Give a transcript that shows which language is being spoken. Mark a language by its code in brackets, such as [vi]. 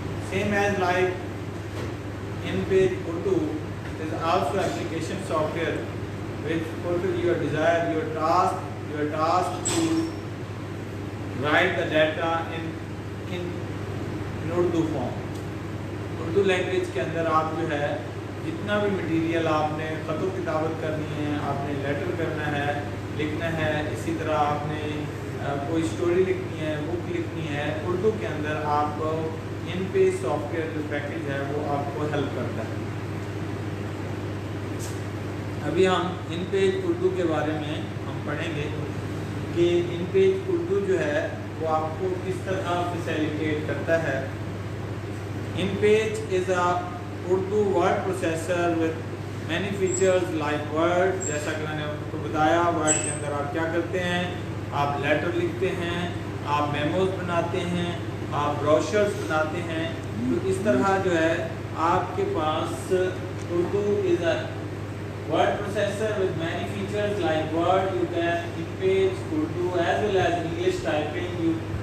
[en] Same as like InPage Urdu is also application software which fulfill your desire, your task to write the data in Urdu form. [ur] Urdu language کے اندر آپ جو ہے جتنا بھی material آپ نے خط و کتابت کرنی ہے، آپ نے لیٹر کرنا ہے، لکھنا ہے، اسی طرح آپ نے کوئی سٹوری لکھنی ہے، بک لکھنی ہے، اردو کے اندر آپ ان پیج سافٹ ویئر جو پیکیج ہے وہ آپ کو ہیلپ کرتا ہے. ابھی ہم ان پیج اردو کے بارے میں ہم پڑھیں گے کہ ان پیج اردو جو ہے وہ آپ کو کس طرح فیسیلیٹیٹ کرتا ہے. [en] InPage is a Urdu word processor with many features like Word. [ur] جیسا کہ میں نے آپ کو بتایا Word کے اندر آپ کیا کرتے ہیں، آپ لیٹر لکھتے ہیں، آپ میموز بناتے ہیں، آپ بروشرز بناتے ہیں. تو اس طرح جو ہے آپ کے پاس Urdu [en] is a word processor with many features like Word. You can InPage Urdu as well as English typing.